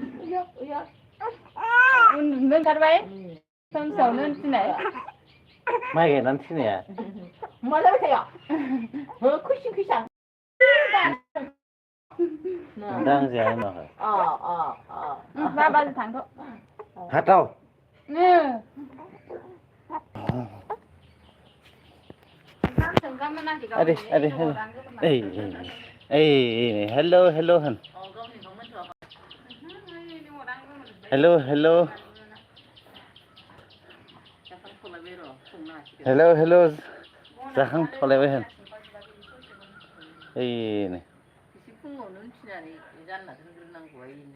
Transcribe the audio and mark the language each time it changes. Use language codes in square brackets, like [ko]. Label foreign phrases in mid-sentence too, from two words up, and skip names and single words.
[brx] उन्दुनो ओंखारबाय खोमसियावनो थिनाय माइ गायनानै थिनाया मा जाबाय थायो हो खैसिं खैसां नोंथां जाया उनावहाय बाबाजों थांथ' हाथाव अरे अरे हेलो हेलो होन हेलो हेलो हेलो हेलो जाखांथ'लायबाय होन ओइनो एसे फुङावनो उथिनानै जानला दोनग्रोनांगौ आइनो